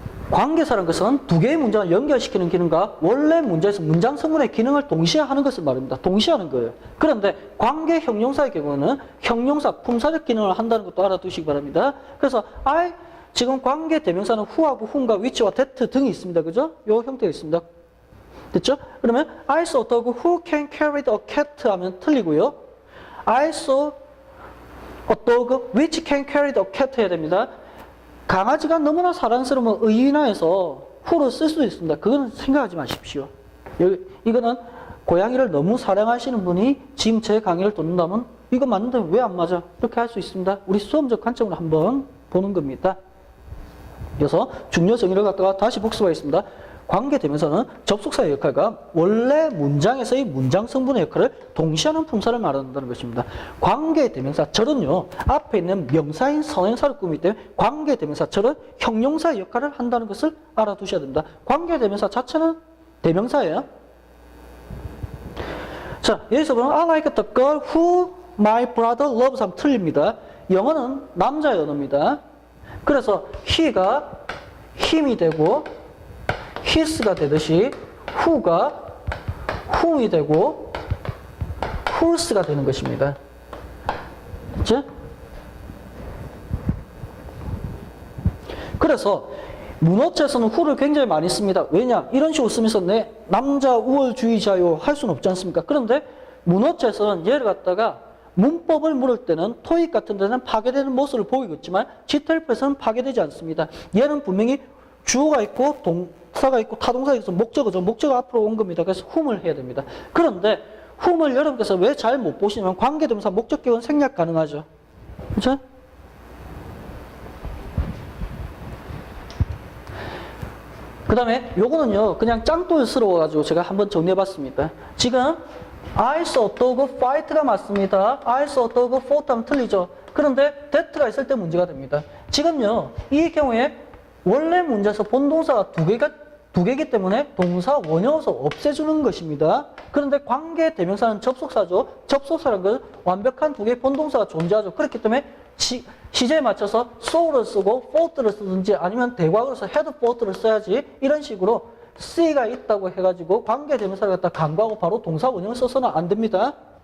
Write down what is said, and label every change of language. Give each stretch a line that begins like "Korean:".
Korean: 관계사라는 것은 두 개의 문장을 연결시키는 기능과 원래 문제에서 문장 성분의 기능을 동시에 하는 것을 말합니다. 동시에 하는 거예요. 그런데 관계 형용사의 경우는 형용사, 품사적 기능을 한다는 것도 알아두시기 바랍니다. 그래서 지금 관계 대명사는 who하고 whom과 which와 that 등이 있습니다. 그죠? 요 형태가 있습니다. 됐죠? 그러면
English: I saw a dog who can carry a cat
Korean: 하면 틀리고요.
English: I saw a dog which can carry a cat
Korean: 해야 됩니다. 강아지가 너무나 사랑스러우면 의인화해서 who를 쓸 수도 있습니다. 그건 생각하지 마십시오. 이거는 고양이를 너무 사랑하시는 분이 지금 제 강의를 듣는다면 이거 맞는데 왜 안 맞아? 이렇게 할 수 있습니다. 우리 수험적 관점으로 한번 보는 겁니다. 그래서 중요 정의를 갖다가 다시 복습하겠습니다. 관계대명사는 접속사의 역할과 원래 문장에서의 문장 성분의 역할을 동시하는 품사를 말한다는 것입니다. 관계대명사절은요, 앞에 있는 명사인 선행사를 꾸미기 때문에 관계대명사절은 형용사의 역할을 한다는 것을 알아두셔야 됩니다. 관계대명사 자체는 대명사예요. 자, 여기서 보면
English: I like the girl who my brother loves
Korean: 하면 틀립니다. 영어는 남자의 언어입니다. 그래서 he가 him이 되고 his가 되듯이 who가 whom이 되고 whose가 되는 것입니다. 그렇죠? 그래서 문어체에서는 who를 굉장히 많이 씁니다. 왜냐? 이런 식으로 쓰면서 내 남자 우월주의자요 할 수는 없지 않습니까? 그런데 문어체에서는 얘를 갖다가 문법을 물을 때는 토익 같은 데는 파괴되는 모습을 보이겠지만 GTL에서는 파괴되지 않습니다. 얘는 분명히 주어가 있고 동사가 있고 타동사가 있어서 목적어죠. 목적어 앞으로 온 겁니다. 그래서 whom을 해야 됩니다. 그런데 whom을 여러분께서 왜 잘 못 보시냐면 관계대명사 목적격은 생략 가능하죠. 그렇죠? 그 다음에 요거는요 그냥 짱돌스러워가지고 제가 한번 정리해봤습니다. 지금
English: I saw a dog fight가
Korean: 맞습니다.
English: I saw a dog fought
Korean: 하면 틀리죠. 그런데 that가 있을 때 문제가 됩니다. 지금요 이 경우에 원래 문제에서 본동사가 두 개이기 때문에 동사 원형어서 없애주는 것입니다. 그런데 관계 대명사는 접속사죠. 접속사라는 건 완벽한 두 개의 본동사가 존재하죠. 그렇기 때문에 시제에 맞춰서 saw를 쓰고 fought를 쓰든지 아니면 대과거로서 had fought를 써야지 이런 식으로 C가 있다고 해가지고 관계 대명사를 갖다 간과하고 바로 동사 원형을 써서는 안 됩니다.